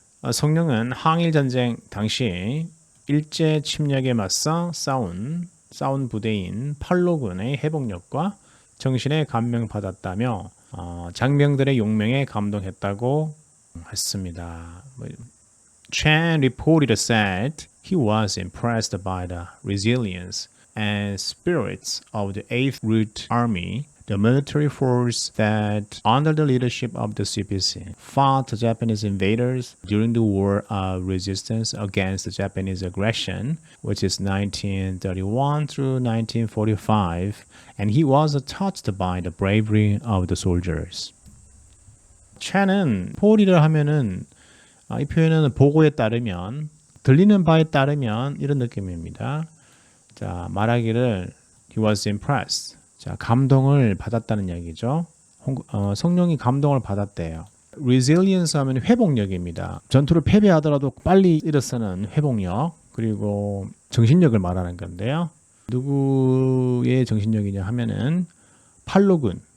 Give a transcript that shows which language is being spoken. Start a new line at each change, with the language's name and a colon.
Korean: 성룡은 항일전쟁 당시 일제 침략에 맞서 싸운 부대인 팔로군의 회복력과 정신에 감명받았다며 장병들의 용맹에 감동했다고 했습니다.
English: Chan reported said he was impressed by the resilience and spirits of the 8th Route Army, the military force that, under the leadership of the CPC, fought the Japanese invaders during the War of Resistance against the Japanese aggression, which is 1931 through 1945, and he was touched by the bravery of the soldiers.
Korean: Chan은 포리를 하면은 이 표현은 보고에 따르면, 들리는 바에 따르면 이런 느낌입니다. 자, 말하기를
English: he was impressed.
Korean: 자, 감동을 받았다는 얘기죠. 성룡이 감동을 받았대요. resilience 하면 회복력입니다. 전투를 패배하더라도 빨리 일어서는 회복력, 그리고 정신력을 말하는 건데요. 누구의 정신력이냐 하면은 팔로군.